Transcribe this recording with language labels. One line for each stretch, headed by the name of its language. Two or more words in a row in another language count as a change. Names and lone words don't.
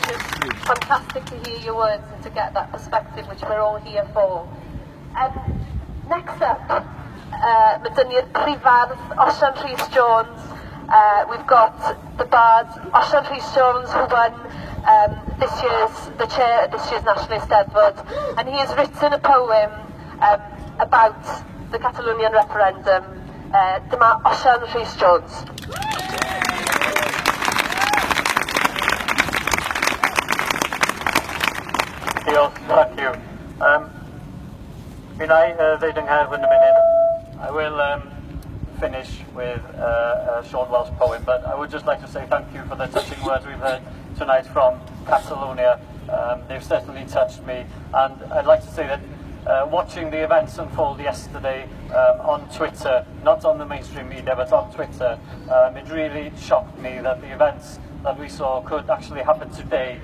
English: It's fantastic to hear your words and to get that perspective, which we're all here for. Next up,
Welsh: mae dyn ni'r prifardd Osian Rhys Jones.
English: We've got the bard Osian Rhys Jones, who won the chair at this year's National Eisteddfod, and he has written a poem about the Catalonian referendum.
Welsh: Dyma Osian Rhys Jones.
English: Thank you.
Welsh: Mi'n I ddeud yng Nghaerfyn y munud.
English: I will finish with a short Welsh poem, but I would just like to say thank you for the touching words we've heard tonight from Catalonia. They've certainly touched me, and I'd like to say that watching the events unfold yesterday on Twitter, not on the mainstream media, but on Twitter, it really shocked me that the events that we saw could actually happen today.